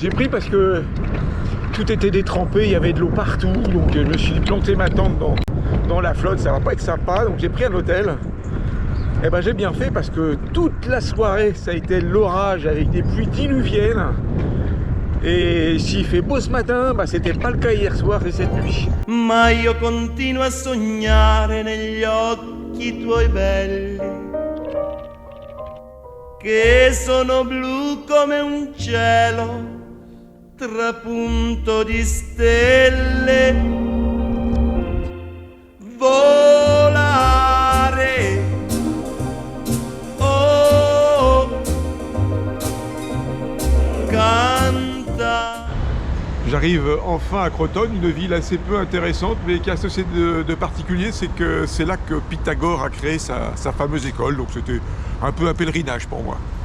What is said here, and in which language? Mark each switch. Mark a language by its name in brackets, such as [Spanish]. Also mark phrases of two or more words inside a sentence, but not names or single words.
[French] J'ai pris parce que tout était détrempé, il y avait de l'eau partout, donc je me suis planté ma tente dans la flotte, ça va pas être sympa, donc j'ai pris un hôtel. Et ben j'ai bien fait parce que toute la soirée ça a été l'orage avec des pluies diluviennes. Et s'il fait beau ce matin, bah c'était pas le cas hier soir et cette nuit. [Italian] Ma io continuo a sognare negli occhi tuoi belli, che sono blu come un cielo, trapunto di stelle. Volare. [French] J'arrive enfin à Crotone, une ville assez peu intéressante, mais qui a ceci de particulier, c'est que c'est là que Pythagore a créé sa fameuse école, donc c'était un peu un pèlerinage pour moi.